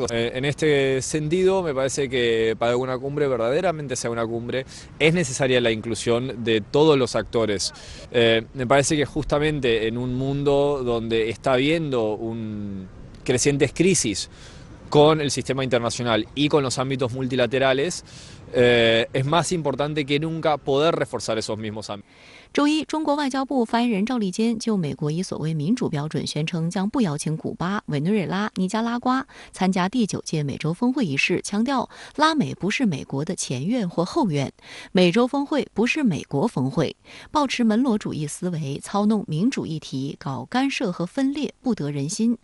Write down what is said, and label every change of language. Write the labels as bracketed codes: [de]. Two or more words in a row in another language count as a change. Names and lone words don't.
[es] En este sentido, me parece que para que una cumbre verdaderamente sea una cumbre es necesaria la inclusión de todos los actores. Me parece que justamente en un mundo donde está habiendo crecientes crisis con el sistema internacional y con los ámbitos multilaterales, es más importante que nunca poder reforzar esos mismos ámbitos. [zh] 周一，中国外交部发言人赵立坚就美国以所谓民主标准宣称将不邀请古巴、委内瑞拉、尼加拉瓜参加第9届美洲峰会一事强调，拉美不是美国的前院或后院，美洲峰会不是美国峰会，抱持门罗主义思维，操弄民主议题，搞干涉和分裂，不得人心。